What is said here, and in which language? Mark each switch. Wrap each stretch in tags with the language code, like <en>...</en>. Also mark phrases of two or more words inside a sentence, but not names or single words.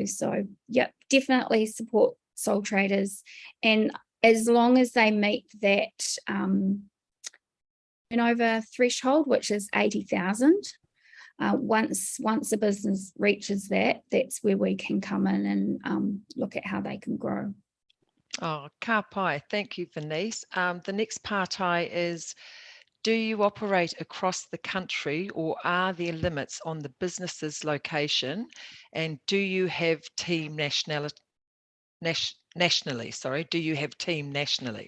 <en>So yeah, definitely support sole traders, and as long as they meet that turnover threshold, which is 80,000. Once a business reaches that, that's where we can come in and look at how they can grow.</en> <mi>Oh, ka pai.</mi> <en>Thank you, Denise. The next partai is, do you operate across the country, or are there limits on the business's location? And do you have team nationally? Do you have team nationally?</en>